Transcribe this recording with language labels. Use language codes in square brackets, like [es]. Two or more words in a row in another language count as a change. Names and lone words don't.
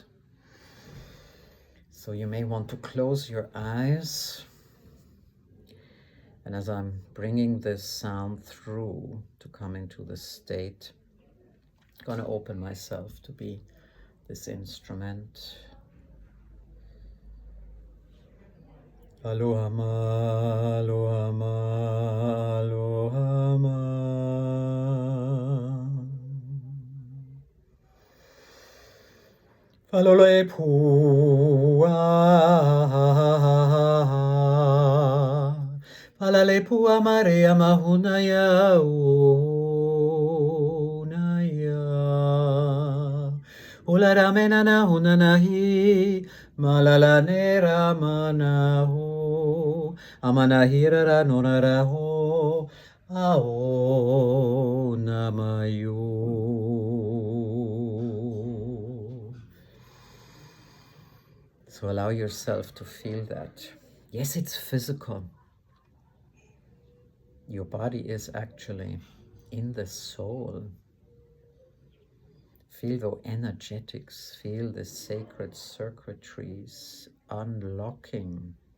[en] So you may want to close your eyes. And as I'm bringing this sound through to come into this state, I'm going to open myself to be this instrument. Aloha ma, aloha ma, aloha ma. Falole pua, falale pua Maria mahuna ya una ya. Ulara menana hunanahi, malala nera manahu, amanahira ra nonaraho, ao namayu. So allow yourself to feel that. Yes, it's physical. Your body is actually in the soul. Feel the energetics, feel the sacred circuitries unlocking.